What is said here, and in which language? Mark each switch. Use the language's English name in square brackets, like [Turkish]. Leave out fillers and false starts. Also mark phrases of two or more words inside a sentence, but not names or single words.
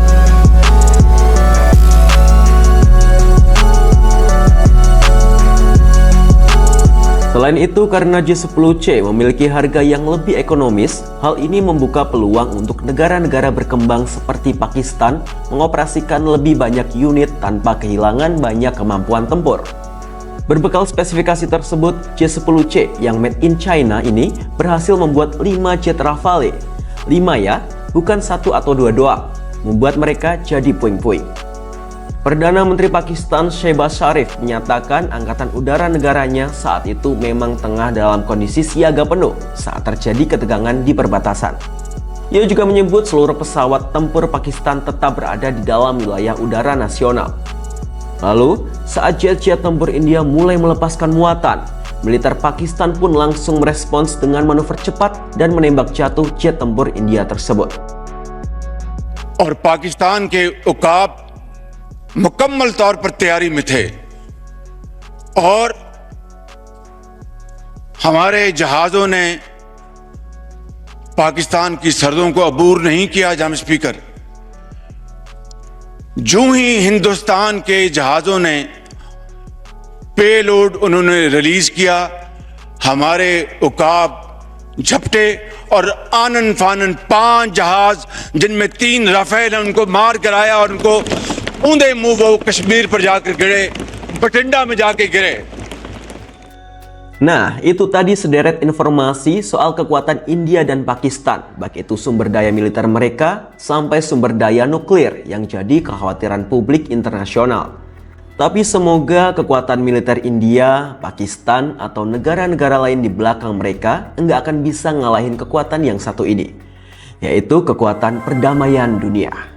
[Indonesian] Selain itu, karena J-10C memiliki harga yang lebih ekonomis, hal ini membuka peluang untuk negara-negara berkembang seperti Pakistan mengoperasikan lebih banyak unit tanpa kehilangan banyak kemampuan tempur. Berbekal spesifikasi tersebut, J-10C yang [English] made in China [Indonesian] ini berhasil membuat 5 jet Rafale. 5 ya, bukan 1 atau 2 doang, membuat mereka jadi puing-puing. Perdana Menteri Pakistan Shehbaz Sharif menyatakan angkatan udara negaranya saat itu memang tengah dalam kondisi siaga penuh saat terjadi ketegangan di perbatasan. Ia juga menyebut seluruh pesawat tempur Pakistan tetap berada di dalam wilayah udara nasional. Lalu, saat jet-jet tempur India mulai melepaskan muatan, militer Pakistan pun langsung merespons dengan manuver cepat dan menembak jatuh jet tempur India tersebut. [Urdu] اور پاکستان کے عقاب مکمل طور پر تیاری میں تھے اور ہمارے جہازوں نے پاکستان کی سرحدوں کو عبور نہیں کیا. جام اسپیکر، جو ہی ہندوستان کے جہازوں نے پے لوڈ انہوں نے ریلیز کیا، ہمارے عقاب جھپٹے اور آناً فاناً 5 جہاز جن میں 3 رافیل ان کو مار کرایا اور ان کو اوندھے منہ وہ کشمیر پر جا کر گرے، بٹھنڈا میں جا کے گرے. [Indonesian] Nah, itu tadi sederet informasi soal kekuatan India dan Pakistan, baik itu sumber daya militer mereka sampai sumber daya nuklir yang jadi kekhawatiran publik internasional. Tapi semoga kekuatan militer India, Pakistan, atau negara-negara lain di belakang mereka enggak akan bisa ngalahin kekuatan yang satu ini, yaitu kekuatan perdamaian dunia.